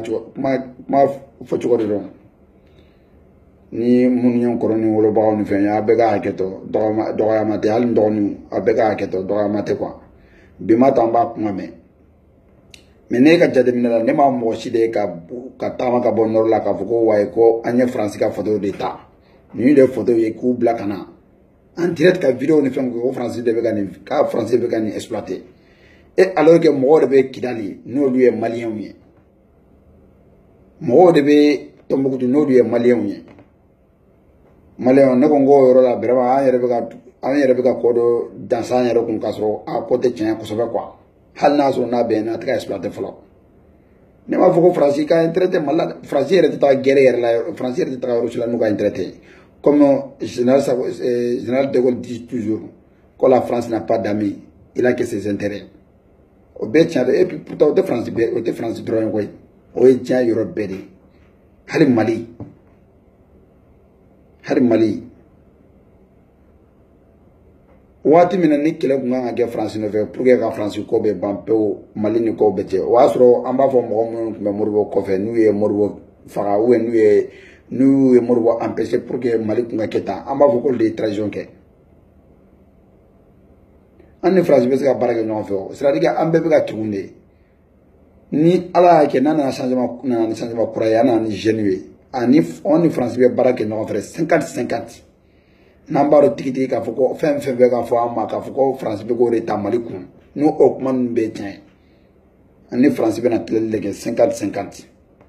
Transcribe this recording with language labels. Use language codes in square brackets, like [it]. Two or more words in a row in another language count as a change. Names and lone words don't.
[bm] fɔcogo de dɔn ni minnu ye n kɔrɔ ni wolobagaw ni fɛn ye aw bɛɛ ka hakɛ to dɔgɔyama tɛ hali n dɔgɔninw aw bɛɛ ka hakɛ to dɔgɔyama tɛ quoi bi m'a to an b'a kuma mɛn mais ne ka jateminɛ la ne ma mɔgɔ si de ye ka taama ka bɔ nord la k'a fɔ ko wayi ko an ye Faransi ka photo de ta ninnu de photo ye k'u bila ka na [fr] en direct [bm] ka vidéo ni fɛn ko Faransi de bɛ ka nin exploiter [fr] et alors que [bm] mɔgɔw de bɛ Kidali n'olu ye maliyɛnw ye mɔgɔw de bɛ Tombouctou n'olu ye maliyɛnw ye maliyɛnw ne ko n k'o yɔrɔ la vraiment an yɛrɛ bɛ ka ko dɔ dansa an yɛrɛ kun k'a sɔrɔ a ko tɛ tiɲɛ kosɛbɛ quoi hali n'a sɔrɔ n'a bɛ yen a tɛ ka exploiter fɔlɔ ne b'a fɔ ko Faransi ka intérêt tɛ Mali la Faransi yɛrɛ tɛ taga guerre yɛrɛ la Faransi yɛrɛ tɛ taga yɔrɔ si la n'u ka intérêt tɛ [fr] comme général de Gaulle dit toujours que la France n'a pas d'amis il a que ses intérêts [bm] o bɛɛ tiɲɛ de [fr] et puis [bm] pourtant o tɛ Faransi dɔrɔn ye koyi o ye diɲɛ yɔrɔ bɛɛ de hali Mali waati min na ni kɛlɛ kun kan ka kɛ Faransi nɔfɛ [fr] pour que [bm] ka Faransi ko bɛ ban pewu Mali ni ko bɛ cɛ o y'a sɔrɔ an b'a fɔ mɔgɔ minnu tun bɛ Modibo kɔfɛ n'u ye Modibo faga ou n'u ye Modibo empêcher [fr] pour que [bm] Mali kun ka kɛ tan an b'a fɔ k'olu de ye trahison kɛ an ni Faransi bɛ se ka baara kɛ ɲɔgɔn fɛ o [fr] c'est à dire que [bm] an bɛɛ bɛ ka tugun de ni Ala y'a kɛ n'a nana changement kura ye an nana ni jeunes ye an ni Faransi bɛ baara kɛ ɲɔgɔn fɛ 50-50 n'an b'a dɔn tigitigi k'a fɔ ko fɛn bɛ k'a fɔ an ma k'a fɔ ko Faransi bɛ k'o de ta Mali kun n'o kuma ninnu bɛ tiɲɛ an ni Faransi bɛna tilali de kɛ 50-50